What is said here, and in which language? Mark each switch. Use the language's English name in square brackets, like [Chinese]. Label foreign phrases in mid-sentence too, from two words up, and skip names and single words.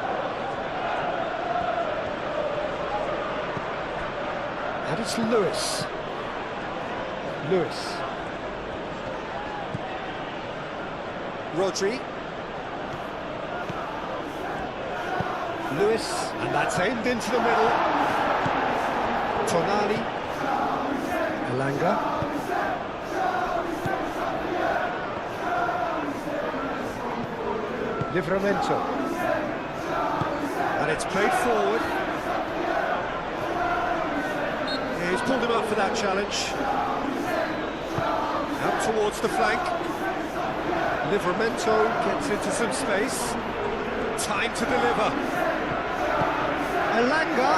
[English] And it's Lewis. Lewis. Rodri. Lewis, and that's aimed into the middle. Tonali. Elanga. Livramento. And it's played forward. Yeah, he's pulled him up for that challenge. Out towards the flank. Livramento gets into some space. Time to deliver. Elanga.